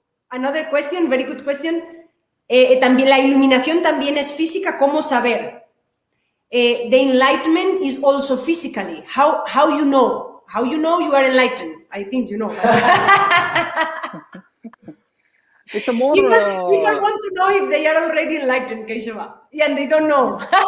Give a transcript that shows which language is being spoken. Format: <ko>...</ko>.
<en>Another question, very good question.</en> <es>También la iluminación también es física. ¿Cómo saber?</es> <en>The enlightenment is also physically. How you know? How you know you are enlightened? I think you know. It's a more. People want to know if they are already enlightened, Keshava, and they don't know.</en>